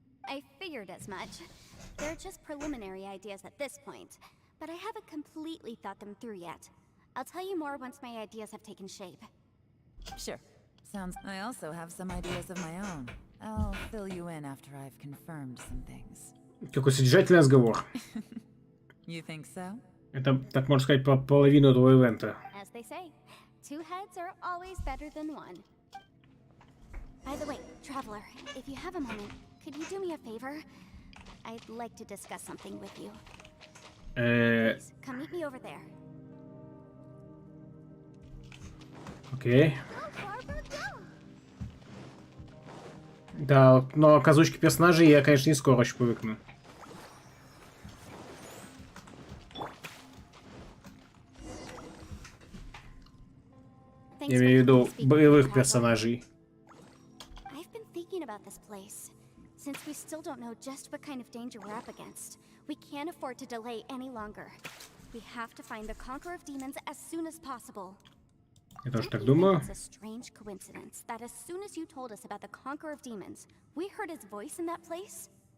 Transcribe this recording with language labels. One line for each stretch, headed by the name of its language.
English: I figured as much. They're just preliminary ideas at this point, but I haven't completely thought them through yet. I'll tell you more once my ideas have taken shape. Sure. Sounds... I also have some ideas of my own. I'll fill you in after I've confirmed some things.
Russian: Какой содержательный разговор.
English: You think so?
Russian: Это, так можно сказать, по половину этого ивента.
English: As they say, two heads are always better than one. By the way, Traveler, if you have a moment, could you do me a favor? I'd like to discuss something with you. Please, come meet me over there.
Russian: Окей. Да, но к озвучке персонажей я, конечно, не скоро еще привыкну. Я имею в виду боевых персонажей.
English: I've been thinking about this place. Since we still don't know just what kind of danger we're up against, we can't afford to delay any longer. We have to find the Conqueror of Demons as soon as possible.
Russian: Я тоже так
English: Don't you think
Russian: думаю.
English: it's a strange coincidence that as soon as you told us about the Conqueror of Demons, we heard his voice in that place?